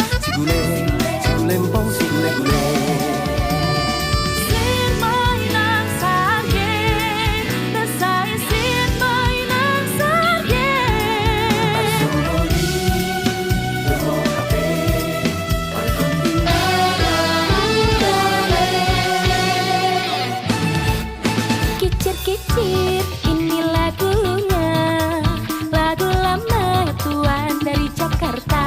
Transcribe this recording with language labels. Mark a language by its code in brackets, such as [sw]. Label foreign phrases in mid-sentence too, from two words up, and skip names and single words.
[bbc] Sigulempong sigule-gule. [vi] Xin mời nàng xa ghé, ta say xin mời nàng xa ghé. [id] Kicir-kicir, ini lagunya, lagu lama Tuan dari Jakarta.